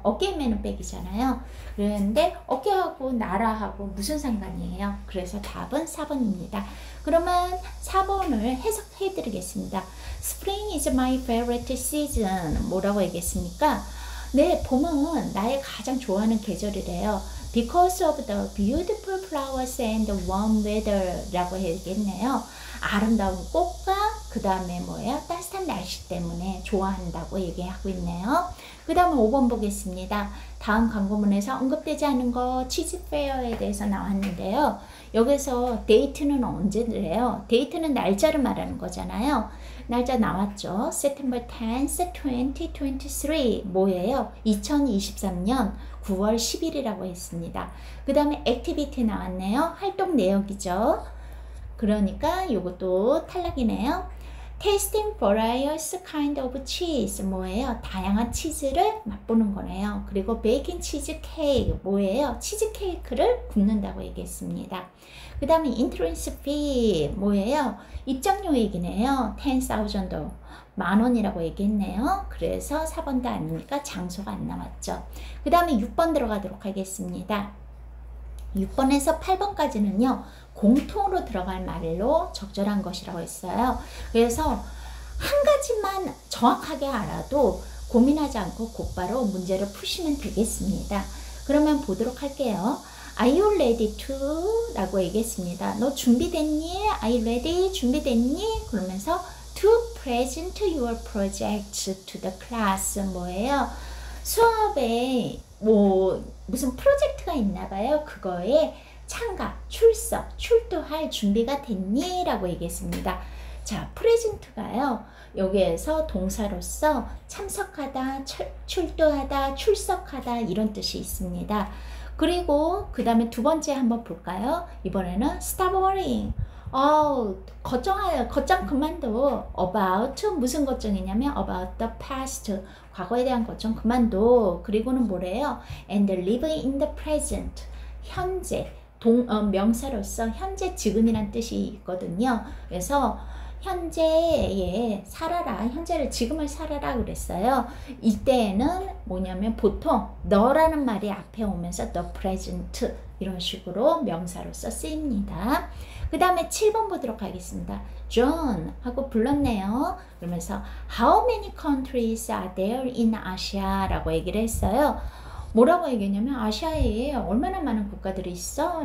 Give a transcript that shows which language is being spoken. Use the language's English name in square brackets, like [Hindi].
[Korean] 어깨에 매는 백이잖아요. 그런데 어깨하고 나라하고 무슨 상관이에요? 그래서 답은 4번입니다. 그러면 4번을 해석해 드리겠습니다. [English] Spring is my favorite season. [Korean] 뭐라고 얘기했습니까? 네, 봄은 나의 가장 좋아하는 계절이래요. [English] because of the beautiful flowers and the warm weather [Korean] 라고 해야겠네요. 아름다운 꽃과 그 다음에 뭐예요? 따뜻한 날씨 때문에 좋아한다고 얘기하고 있네요. 그 다음에 5번 보겠습니다. 다음 광고문에서 언급되지 않은 거 치즈페어에 대해서 나왔는데요. 여기서 데이트는 언제래요? 데이트는 날짜를 말하는 거잖아요. 날짜 나왔죠. [English] September 10th, 2023 [Korean] 뭐예요? 2023년 9월 10일이라고 했습니다. 그 다음에 액티비티 나왔네요. 활동 내역이죠. 그러니까 이것도 탈락이네요. [English] Tasting various kind of cheese [Korean] 뭐예요? 다양한 치즈를 맛보는 거네요. 그리고 베이킹 치즈 케이크 뭐예요? 치즈 케이크를 굽는다고 얘기했습니다. 그 다음에 [English] entrance fee [Korean] 뭐예요? 입장료 얘기네요. 10,000도 10,000원이라고 얘기했네요. 그래서 4번도 아니니까 장소가 안 나왔죠. 그 다음에 6번 들어가도록 하겠습니다. 6번에서 8번까지는요. 공통으로 들어갈 말로 적절한 것이라고 했어요. 그래서 한 가지만 정확하게 알아도 고민하지 않고 곧바로 문제를 푸시면 되겠습니다. 그러면 보도록 할게요. [English] Are you ready to? [Korean] 라고 얘기했습니다. 너 준비됐니? [English] Are you ready? [Korean] 준비됐니? 그러면서 [English] to present your project to the class [Korean] 뭐예요? 수업에 무슨 프로젝트가 있나 봐요. 그거에 참가, 출석, 출두할 준비가 됐니? 라고 얘기했습니다. 자, 프레젠트가요. 여기에서 동사로서 참석하다, 출두하다, 출석하다 이런 뜻이 있습니다. 그리고 그 다음에 두 번째 한번 볼까요? 이번에는 [English] stop worrying. [Korean] 걱정 그만둬. [English] about [Korean] 무슨 걱정이냐면 [English] about the past [Korean] 과거에 대한 걱정 그만둬. 그리고는 뭐래요? [English] and live in the present [Korean] 현재 명사로서 현재 지금이란 뜻이 있거든요. 그래서 현재에 살아라. 현재를 지금을 살아라 그랬어요. 이때는 뭐냐면 보통 너라는 말이 앞에 오면서 [English] the present [Korean] 이런 식으로 명사로서 쓰입니다. 그 다음에 7번 보도록 하겠습니다. John 하고 불렀네요. 그러면서 [English] How many countries are there in Asia? [Korean] 라고 얘기를 했어요. 뭐라고 얘기했냐면 아시아에 얼마나 많은 국가들이 있어?